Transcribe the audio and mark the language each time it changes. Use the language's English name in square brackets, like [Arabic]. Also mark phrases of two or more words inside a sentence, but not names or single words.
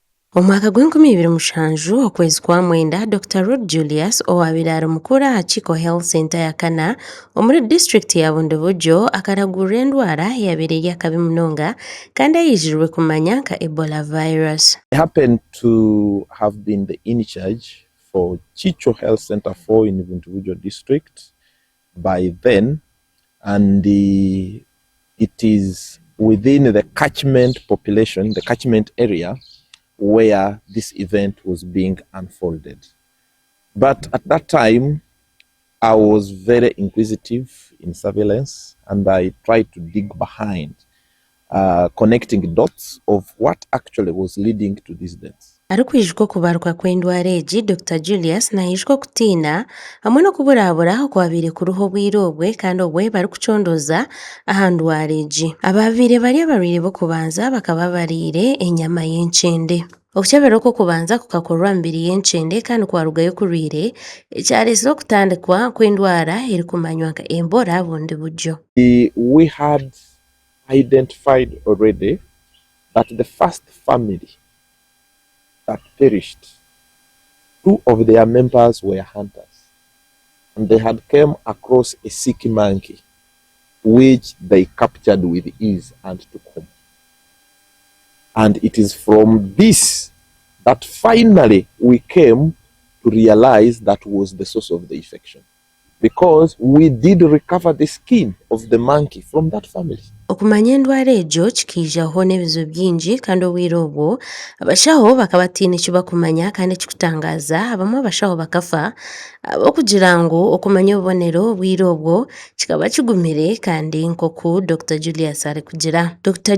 [Nyankole] Omwaka gw'2007 okwezi kwa mwenda, Dr. Rod Julius owaabire mukuru aha Chico Health Center ya Kana omuri disitulikiti ya Bundibugyo akaragurura endwara eyabaire eri akabi munonga kandi ayijirwe kumanya nka [English] Ebola virus. I happen to have been the in charge for Chico Health Center 4 in Bundibugyo district by then, and it is within the catchment population, the catchment area, where this event was being unfolded. But at that time, I was very inquisitive in surveillance, and I tried to dig behind, connecting dots of what actually was leading to these deaths. [Nyankole] Arikwijwe kubaruka kw'endwara egi, Dr. Julius nahijwe kutiina hamwe n'okuburaabura okwabire ku ruhu bwire kandi obwe barikucondoza aha ndwara egi. Abaabire bari abarwaire b'okubanza bakaba bariire enyama y'enkyende. Okukyebera okwokubanza kukakorwa mbiri y'enkyende kandi kwarugayo kurwire ekyareeseho okutandikwa kw'endwara erikumanywa nka Ebola Bundibugyo. [English] We had identified already that the first family that perished, 2 of their members were hunters, and they had come across a sick monkey which they captured with ease and took home. And it is from this that finally we came to realize that was the source of the infection, because we did recover the skin of the monkey from that family. [Nyankole] Okumanya endwara egyo kikiijaho n'ebizo byingi kandi obwire obwo abashaho bakaba tiine eki bakumanya kandi ekikutangaza abamwe abashaho bakafa okugira ngu okumanya obubonero obwire obwo kikaba kigumire kandi nk'oku Dr. Julius arikugira. Dr.